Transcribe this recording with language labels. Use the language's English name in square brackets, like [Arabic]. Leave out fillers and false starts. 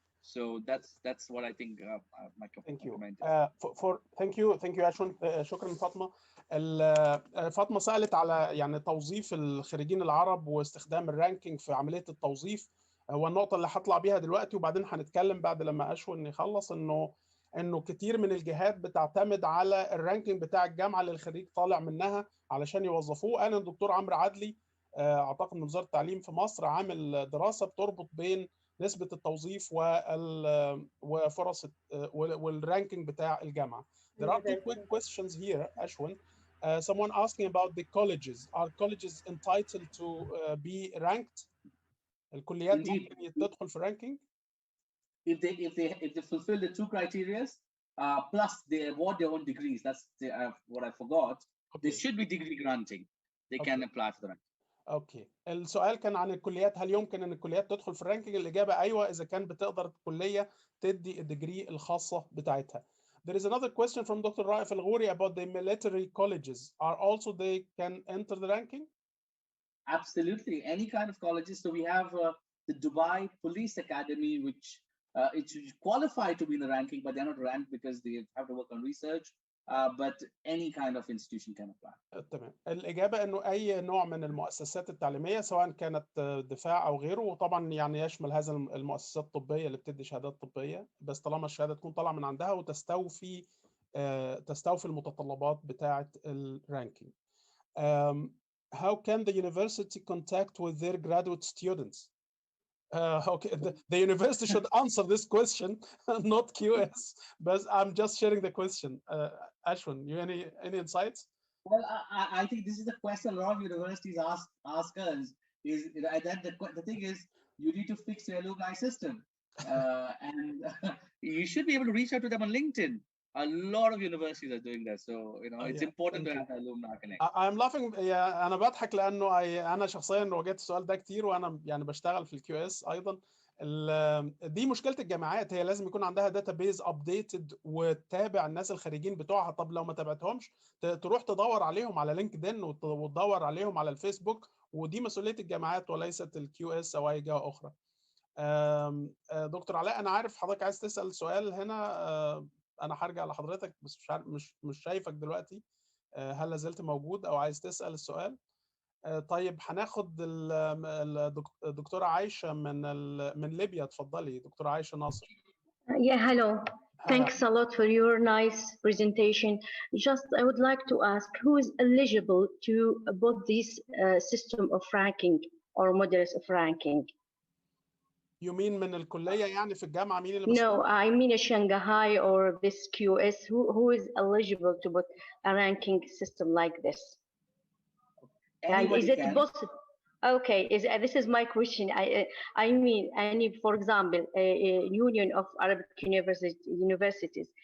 [English] So that's what I think my comment is. Thank you Ashwin. [Arabic] شكرا فاطمة. فاطمة سألت على يعني توظيف الخريجين العرب واستخدام الرانكينج في عملية التوظيف. هو النقطة اللي هطلع بيها دلوقتي، وبعدين هنتكلم بعد لما أشوين يخلص انه كتير من الجهات بتعتمد على الرانكينج بتاع الجامعة اللي الخريج طالع منها علشان يوظفوه. أنا الدكتور عمرو عدلي أعتقد من وزارة التعليم في مصر عامل دراسة بتربط بين نسبة التوظيف وفرص والرانكينج بتاع الجامعة. [English] There are two quick questions here, Ashwin. Someone asking about the colleges. Are colleges entitled to be ranked? [Arabic] الكليات ممكن تدخل في ranking? [English] If they fulfill the two criteria, plus they award their own degrees. That's what I forgot. Okay. There should be degree granting. They can apply for the ranking. Okay. [Arabic] السؤال كان عن الكليات، هل يمكن ان الكليات تدخل في الرانكينج؟ الاجابه ايوه، اذا كان بتقدر الكليه تدي الديجري الخاصه بتاعتها. [English] There is another question from Dr. Raif Al-Ghouri about the military colleges. Are also they can enter the ranking? Absolutely, any kind of colleges. So we have the Dubai Police Academy, which it's qualified to be in the ranking, but they're not ranked because they have to work on research. But any kind of institution can apply. [Arabic] تمام. الإجابة إنه أي نوع من المؤسسات التعليمية سواء كانت دفاع أو غيره، وطبعا يعني يشمل هذا المؤسسات الطبية اللي بتدي شهادات طبية، بس طالما الشهادة تكون طالعة من عندها وتستوفي المتطلبات بتاعة الرانكينج. [English] How can the university contact with their graduate students? Okay, the university should answer this question, not QS, but I'm just sharing the question. Ashwin, you any insights? Well, I think this is the question a lot of universities ask us. Is that the thing is, you need to fix your alumni system, and you should be able to reach out to them on LinkedIn. A lot of universities are doing that, so it's important to have an alumni connect. I'm laughing. [Arabic] أنا بضحك لأنه أنا شخصيا واجهت السؤال ده كتير، وأنا يعني بشتغل في الQS أيضا. دي مشكلة الجامعات، هي لازم يكون عندها داتابيز ابديتد وتتابع الناس الخريجين بتوعها. طب لو ما تابعتهمش تروح تدور عليهم على لينكدين وتدور عليهم على الفيسبوك، ودي مسؤولية الجامعات وليست الQS أو أي جهة أخرى. دكتور علاء، أنا عارف حضرتك عايز تسأل سؤال هنا، أنا هرجع لحضرتك بس مش شايفك دلوقتي. هل لازلت موجود أو عايز تسأل السؤال؟ طيب هناخد الدكتورة عايشة من ليبيا. اتفضلي دكتورة عايشة ناصر. [English] Yeah, hello. Thanks a lot for your nice presentation. Just I would like to ask, who is eligible to both this system of ranking or models of ranking? You mean [Arabic] من الكلية يعني في الجامعة مين اللي [English] No, I mean a Shanghai or this QS. Who is eligible to put a ranking system like this? Anybody and is it can. possible? Okay, this is my question. I mean, for example, a union of Arabic universities.